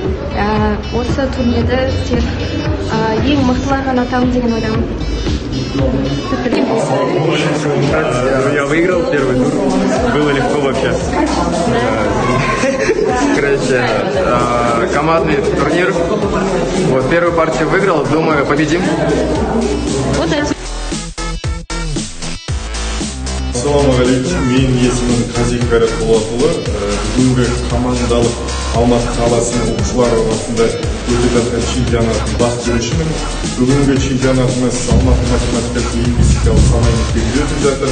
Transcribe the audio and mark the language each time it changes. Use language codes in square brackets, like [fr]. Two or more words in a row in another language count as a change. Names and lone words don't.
[kk] Осы турнирді тек ең мықтылар ғана атамын деген ойдамын. [ru] Я выиграл первый тур. Было легко вообще. Короче, командный турнир. Вот первую партию выиграл. Думаю, победим. Удачи! [kk] Ассалаумағалейкум, мен есімім Қазик Қайрат Болатұлы. Бүгінгі командалық Алматы қаласының оқушылар арасында өтіп жатқан чемпионаттың бас төрешімін. Бүгінгі чемпионатымыз Алматы математикалық лингвистикалық сана мектебінде өтіп жатыр.